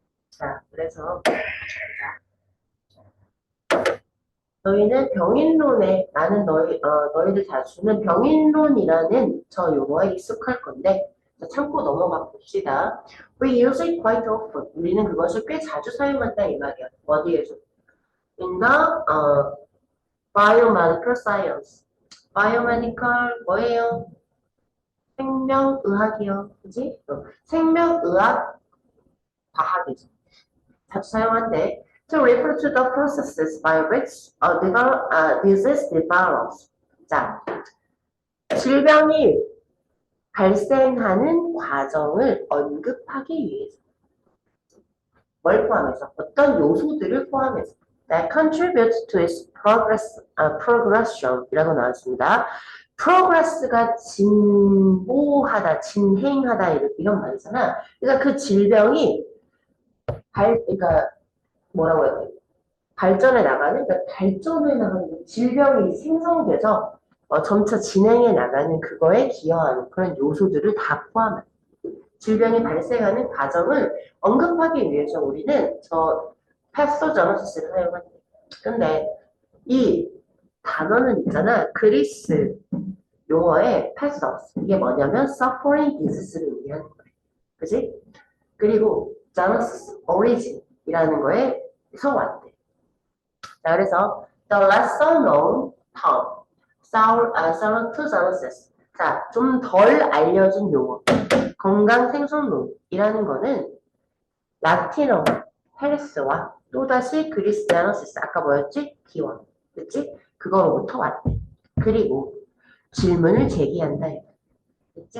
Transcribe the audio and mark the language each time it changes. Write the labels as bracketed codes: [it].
[ko] 자, 그래서 너희는 병인론에 나는 너희들 자주는 병인론이라는 저 용어에 익숙할 건데 자, 참고 넘어가 봅시다. [en] We use it quite often. [ko] 우리는 그것을 꽤 자주 사용한다 이 말이야. 어디에서? [en] In the biomedical science. [ko] biomedical 뭐예요? 생명의학이요. 그지? 생명의학 과학이죠. 자주 사용한대. [en] To refer to the processes by which disease develops. [ko] 자, 질병이 발생하는 과정을 언급하기 위해서. 뭘 포함해서? 어떤 요소들을 포함해서. [en] That contribute to its progression [ko] 이라고 나왔습니다. progress가 진보하다, 진행하다 이런 말이잖아. 그러니까 그 질병이 그러니까 뭐라고 해야 돼? 발전해 나가는, 그러니까 발전해 나가는 질병이 생성돼서 점차 진행해 나가는 그거에 기여하는 그런 요소들을 다 포함해. 질병이 발생하는 과정을 언급하기 위해서 우리는 저 패소저너시스를 사용한대. 근데 이 단어는 있잖아. 그리스 용어의 패서스. 이게 뭐냐면 [en] suffering disease [ko] 를 의미하는 거야. 그지? 그리고 genesis, origin이라는 거에서 왔대. 자, 그래서 [en] the lesser known term, salutogenesis. [ko] 자, 좀 덜 알려진 용어. 건강 생존론이라는 거는 라틴어 헬스와 또다시 그리스 제너시스 아까 뭐였지? 기원. 그치? 그거로부터 왔대. 그리고 질문을 제기한다. 그치?